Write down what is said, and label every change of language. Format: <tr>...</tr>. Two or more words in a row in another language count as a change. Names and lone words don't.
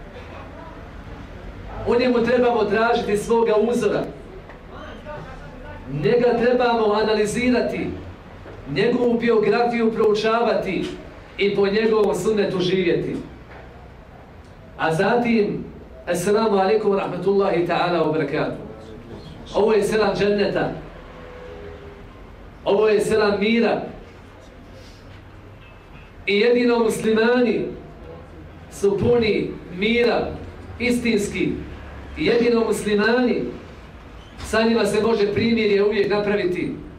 <bs>U njemu trebamo tražiti svoga uzora. Njega trebamo analizirati, njegovu biografiju proučavati i po njegovom sunnetu živjeti. A zatim,</bs> <ar>السلام عليكم ورحمة الله تعالى وبركاته.</ar> <bs>Ovo je selam dženneta. Ovo je selam mira. I jedino muslimani su puni mira, istinski. I jedino muslimani, sa njima se može primirje uvijek napraviti.</bs>